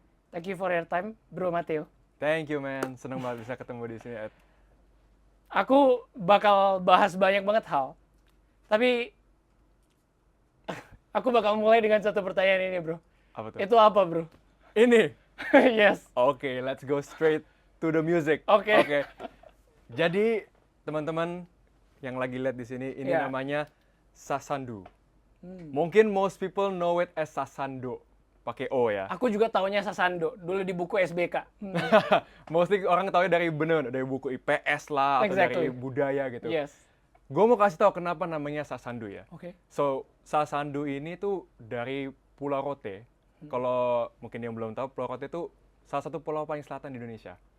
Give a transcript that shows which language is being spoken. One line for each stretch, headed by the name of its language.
English: Thank you for your time, Bro Matteo. Thank you, man.
Indonesian: Seneng banget bisa ketemu di sini, Ed. Aku bakal bahas banyak banget hal, tapi aku bakal mulai dengan satu pertanyaan ini, Bro. Apa tuh? Itu apa, Bro? Ini.
English: Yes. Oke, let's go straight to the music.
Indonesian: Oke. Jadi, teman-teman yang lagi lihat di sini, ini
English: Yeah.
Indonesian: namanya sasandu. Mungkin
English: most people know it as sasando.
Indonesian: Pakai O ya. Aku juga taunya sasando dulu di buku SBK. Mostly orang tahu dari dari buku IPS lah atau
English: Exactly.
Indonesian: dari budaya gitu.
English: Yes.
Indonesian: Gue mau kasih tahu kenapa namanya sasandu ya. Oke. So, sasandu ini tuh dari Pulau Rote. Kalau mungkin yang belum tahu, Pulau Rote itu salah satu pulau paling selatan di Indonesia.